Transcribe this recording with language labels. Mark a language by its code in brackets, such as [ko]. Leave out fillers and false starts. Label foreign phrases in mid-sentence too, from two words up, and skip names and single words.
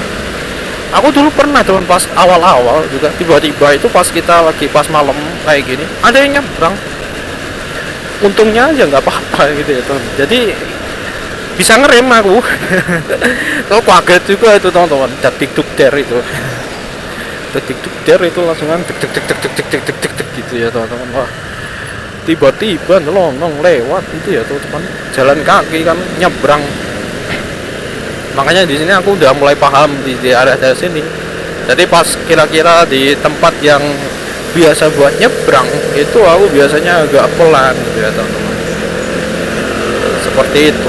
[id] Aku dulu pernah teman, pas awal-awal juga tiba-tiba itu pas kita lagi pas malam kayak gini ada yang nyebrang. Untungnya aja nggak apa-apa gitu ya teman. Jadi bisa ngerem aku. Kalau kaget juga itu teman-teman. Detik duk der itu. Detik duk der itu langsungan dek dek dek dek dek dek dek dek dek gitu ya teman-teman. Wah, tiba-tiba nyelonong lewat itu ya teman-teman, jalan kaki kan nyebrang. Makanya di sini aku udah mulai paham di area sini. Jadi pas kira-kira di tempat yang biasa buat nyebrang itu aku biasanya agak pelan gitu ya teman-teman, seperti itu.